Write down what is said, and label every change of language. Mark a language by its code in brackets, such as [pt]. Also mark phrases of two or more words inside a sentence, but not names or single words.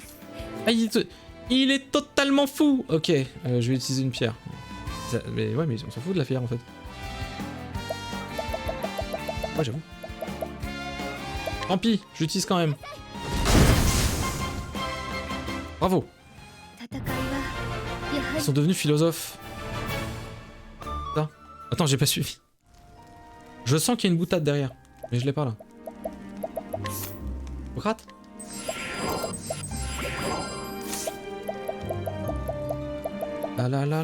[fr] Ah, il est totalement fou! Ok, je vais utiliser une pierre. Mais ouais, mais on s'en fout de la pierre en fait. Ouais, j'avoue. Tant pis, je l'utilise quand même. Bravo! [ja] 戦いはやは [fr] Ils [ja] り [fr] sont devenus philosophes. Ça. Attends, j'ai pas suivi. Je sens qu'il y a une boutade derrière. Mais je l'ai pas là. Rate. La.